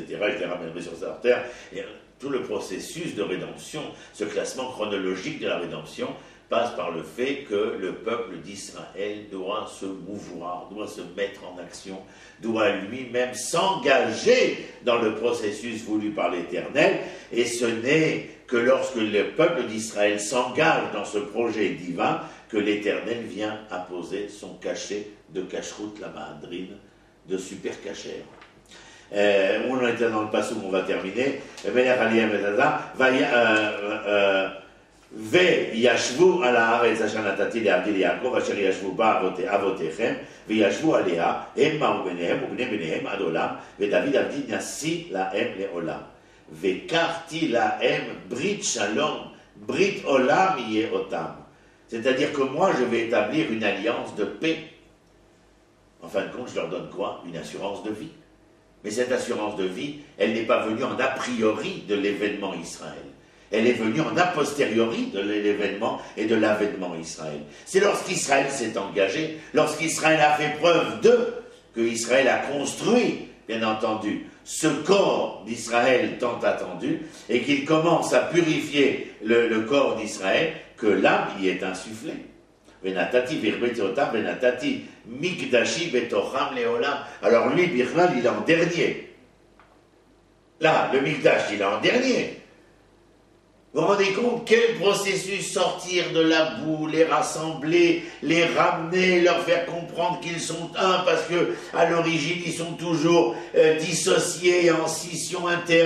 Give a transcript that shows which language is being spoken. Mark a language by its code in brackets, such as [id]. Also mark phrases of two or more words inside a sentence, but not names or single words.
[fr] Je les ramènerai sur sa terre. Et tout le processus de rédemption, ce classement chronologique de la rédemption, passe par le fait que le peuple d'Israël doit se mouvoir, doit se mettre en action, doit lui-même s'engager dans le processus voulu par l'Éternel. Et ce n'est que lorsque le peuple d'Israël s'engage dans ce projet divin que l'Éternel vient apposer son cachet de cacheroute, la mahadrine, de super cachère. On en était dans le passage où on va terminer. [he] וישבו על הארץ אשר נתתי לעבדי ליעקב אשר ישבו בה אבותיכם וישבו עליה המה ובניהם ובני בניהם עד עולם ודוד עבדי נשיא להם לעולם וקחתי להם ברית שלום ברית עולם יהיה אותם. [fr] C'est-à-dire que moi je vais établir une alliance de paix. En fin de compte, je leur donne quoi? Une assurance de vie. Mais cette assurance de vie, elle n'est pas venue en a priori de l'événement Israël. Elle est venue en a posteriori de l'événement et de l'avènement Israël. C'est lorsqu'Israël s'est engagé, lorsqu'Israël a fait preuve que Israël a construit, bien entendu, ce corps d'Israël tant attendu, et qu'il commence à purifier le corps d'Israël, que l'âme y est insufflée. [he] ונתתי והרביתי אותם ונתתי מקדשי בתוכם לעולם. [fr] Alors lui, Birnal, il est en dernier. Là, le mikdash, il est en dernier. Vous vous rendez compte quel processus sortir de la boue, les rassembler, les ramener, leur faire comprendre qu'ils sont un, parce que à l'origine ils sont toujours dissociés en scission interne.